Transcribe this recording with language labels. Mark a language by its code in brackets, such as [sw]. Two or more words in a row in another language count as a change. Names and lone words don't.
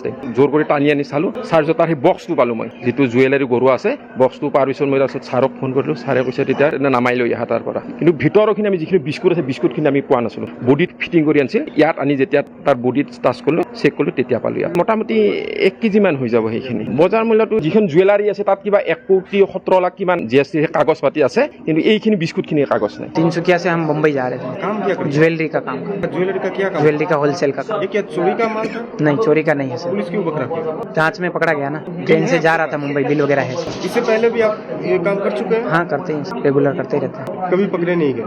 [as] টাইম জোৰ কৰি টানি আনি চালোঁ চাৰ্জত তাৰ সেই বক্সটো পালোঁ মই যিটো জুৱেলাৰী গৰুৱা আছে বক্সটো পাৰ পিছত মই তাৰপিছত ছাৰক ফোন কৰিলোঁ ছাৰে কৈছে তেতিয়া নামাই লৈ আহা তাৰ পৰা কিন্তু ভিতৰৰখিনি আমি যিখিনি বিস্কুট আছে বিস্কুটখিনি আমি পোৱা নাছিলোঁ বডিত ফিটিং কৰি আনিছিল ইয়াত আনি যেতিয়া তাৰ বডিত টাচ কৰিলোঁ চেক কৰিলোঁ তেতিয়া পালোঁ ইয়াত মোটামুটি 1 কেজি মান হৈ যাব সেইখিনি বজাৰ মূল্যটো যিখন জুৱেলাৰী আছে তাত কিবা 1,17,00,000 কিমান GST কাগজ পাতি আছে কিন্তু এইখিনি বিস্কুটখিনি কাগজ নাই [hi] तिनसुकिया से हम मुंबई जा रहे थे काम क्या करते ज्वेलरी का काम हैं? ज्वेलरी का क्या काम? ज्वेलरी का होलसेल का काम ये क्या चोरी का माल था? नहीं चोरी का नहीं है सर पुलिस क्यों पकड़ा के? जांच में पकड़ा गया ना ट्रेन से जा रहा था मुंबई बिल वगैरह है इससे पहले भी आप ये काम कर चुके हैं? हाँ करते हैं रेगुलर करते ही रहते हैं कभी पकड़े नहीं गए?